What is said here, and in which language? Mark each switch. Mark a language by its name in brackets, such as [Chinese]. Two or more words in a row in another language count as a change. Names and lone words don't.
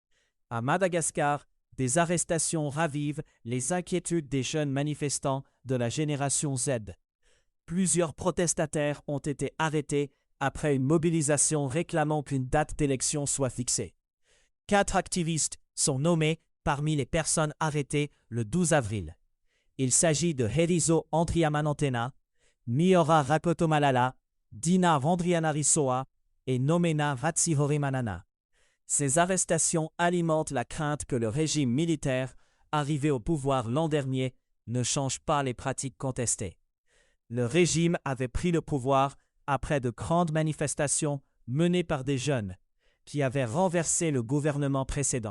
[French] À Madagascar, des arrestations ravivent les inquiétudes des jeunes manifestants de la génération Z. Plusieurs protestataires ont été arrêtés après une mobilisation réclamant qu'une date d'élection soit fixée. 4 activistes sont nommés parmi les personnes arrêtées le 12 avril. Il s'agit de Herizo Andriamanantena, Miora Rakotomalala, Dina Randrianarisoa et Nomena Ratsihorimanana. Ces arrestations alimentent la crainte que le régime militaire, arrivé au pouvoir l'an dernier, ne change pas les pratiques contestées. Le régime avait pris le pouvoir après de grandes manifestations menées par des jeunes qui avaient renversé le gouvernement précédent.